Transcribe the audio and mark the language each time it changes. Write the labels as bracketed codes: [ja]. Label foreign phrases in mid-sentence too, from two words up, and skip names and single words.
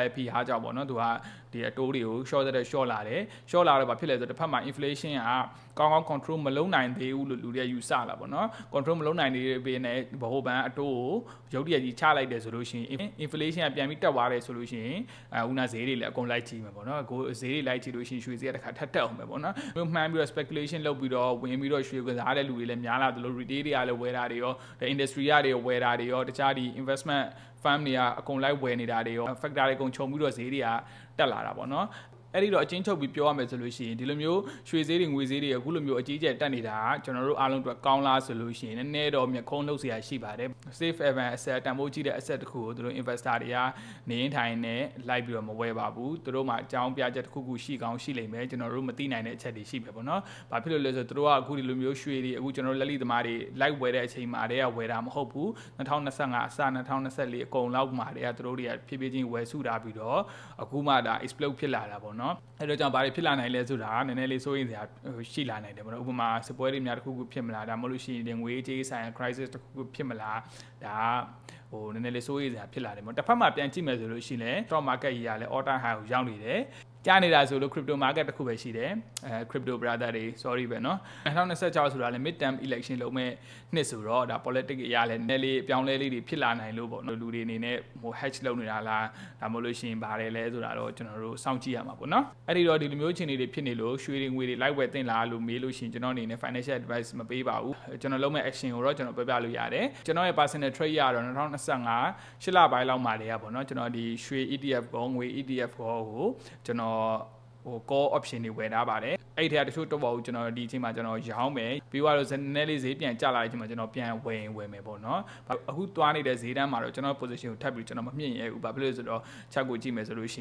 [my] ရဲ့ဖိအားကြောင့်ပေါ့နော်သူကဒီအတိုးတွေကို short တဲ့ short လာတယ် short လာတော့ဘာဖြစ်လဲဆိုတော့တစ်ဖက်မှာ inflation ကကောင်းကောင်း control မလုပ်နိုင်သေးဘူးလို့လူတွေယူဆလာပေါ့နော် control မလုပ်နိုင်သေးတဲ့နဲ့ဗဟိုဘဏ်အတိုးကိုရုတ်တရက်ကြီးချလိုက်တယ်ဆိုလို့ရှိရင် inflation ကပြန်ပြီးတက်သွားတယ်ဆိုလို့ရှိရင်ဦးနာဈေးတွေလည်းအကုန်လိုက်ကြည့်မယ်ပေါ့နော်ကိုဈေးတွေလိုက်ကြည့်လို့ရှိရင်ရွှေဈေးကတစ်ခါထပ်တက်အောင်ပဲပေါ့နော်မျိုးမှန်းပြီးတော့ speculation လုပ်ပြီးတော့ဝင်ပြီးတော့ရွှေကစားတဲ့လူတွေလည်းများလာတယ်လို့ retail တွေကလည်းဝယ်တာတွေရော industry တွေဝယ်တာ တွေရောတခြားဒီ [en] investment firm [my] တွေကအကုန်လိုက်ဝယ်နေတာတွေရော factor တွေအကုန်ခြုံပြီးတော့ဈေးတွေကတက်လာတာပေါ့နော်အဲ့ဒီတော့အချင်းချုပ်ပြီးပြောရမယ်ဆိုလို့ရှိရင်ဒီလိုမျိုးရွှေဈေးတွေငွေဈေးတွေအခုလိုမျိုးအကြီးကျယ်တက်နေတာကကျွန်တော်တို့အားလုံးအတွက်ကောင်းလားဆိုလို့ရှိရင်နည်းနည်းတော့မျက်ခုံးနှုတ်စရာရှိပါတယ် [en] safe haven asset [my] တန်ဖိုးကြီးတဲ့ asset တစ်ခုကိုတို့ investor တွေကနေရင်ထိုင်နေလိုက်ပြီးတော့မဝယ်ပါဘူးတို့မှာအကြော င်းပြချက်တစ်ခုခုရှိကောင်းရှိလိမ့်မယ်ကျွန်တော်တို့မသိနိုင်တဲ့အချက်တွေရှိပဲပေါ့နော်ဘာဖြစ်လို့လဲဆိုတော့တို့ကအခုဒီလိုမျိုးရွှေတွေအခုကျွန်တော်တို့လက်လီသမားတွေလိုက်ဝယ်တဲ့အချိန်မှာတည်းကဝယ်တာမဟုတ်ဘူး2025အစ2024အကုန်လောက်မှာတည်းကတို့တွေကဖြည်းဖြည်းချင်းဝယ်စုထားပြီးတော့အခုမှဒါ explode ဖြစ်လာတာပေါ့နော်အဲ့တော့ကြောင့်ဘာတွေဖြစ်လာနိုင်လဲဆိုတာနည်းနည်းလေးစိုးရိမ်စရာရှိလာနိုင်တယ်ပေါ့နော်ဥပမာစပွဲတွေများတစ်ခုခုဖြစ်မလားဒါမှမဟုတ်လို့ရှိရင်ငွေကြေးဆိုင်ရာ crisis တစ်ခုခုဖြစ်မလားဒါဟိုနည်းနည်းလေးစိုးရိမ်စရာ ဖြစ်လာတယ်ပေါ့တစ်ဖက်မှာပြန်ကြည့်မယ်ဆိုလို့ရှိရင်လည်း [en] stock market [my] ကြီးကလည်း [en] all time high [my] ကိုရောက်နေတယ်ကြားနေတာဆိုလို့ [en] crypto market [my] တစ်ခုပဲရှိတယ် [en] crypto brother [my] တွေ sorry ပဲเนาะ 2026ဆိုတာလည်း [en] mid term election [my] လုပ်မဲ့နှစ်ဆိုတော့ဒါ politics အရာလည်းနည်းလေးအပြောင်းလဲလေးတွေဖြစ်လာနိုင်လို့ပေါ့နော်လူတွေအနေနဲ့ဟို hedge လုပ်နေတာလားဒါမှမဟုတ်လို့ရှိရင်ပါတယ်လဲဆိုတာတော့ကျွန်တော်တို့စောင့်ကြည့်ရမှာပေါ့နော်အဲ့ဒီတော့ဒီလိုမျိုးအခြေအနေတွေဖြစ်နေလို့ရွှေတွေငွေတွေလိုက်ဝယ်တင်လာလို့မေးလို့ရှိရင်ကျွန်တော်အနေနဲ့ [en] financial advice [my] မပေးပါဘူးကျွန်တော်လုပ်မဲ့ action ကိုတော့ကျွန်တော်ပြပြလို့ရတယ်ကျွန်တော်ရဲ့ [en] personal trade [my] ရတော့2025 8လပိုင်းလောက်မှာတည်းကပေါ့နော်ကျွန်တော်ဒီရွှေ ETF ကောငွေ ETF ကောကိုကျွန်တော်ဟို [en] call option [my] တွေဝယ်ထားပါတယ် အဲ့ထဲကတချို့တော့ကျွန်တော်ဒီအချိန်မှာကျွန်တော်ရောင်းမယ်ပြီးတော့နည်းနည်းလေးဈေးပြန်ကျလာတဲ့အချိန်မှာကျွန်တော်ပြန်ဝယ်မယ်ပေါ့နော်အခုသွားနေတဲ့ဈေးတန်းမှာတော့ကျွန်တော် position ကိုထပ်ပြီးကျွန်တော်မမြင့်ရဲဘူးဘာဖြစ်လို့လဲဆိုတော့ချက်ကိုကြည့်မယ်ဆိုလို့ရှိ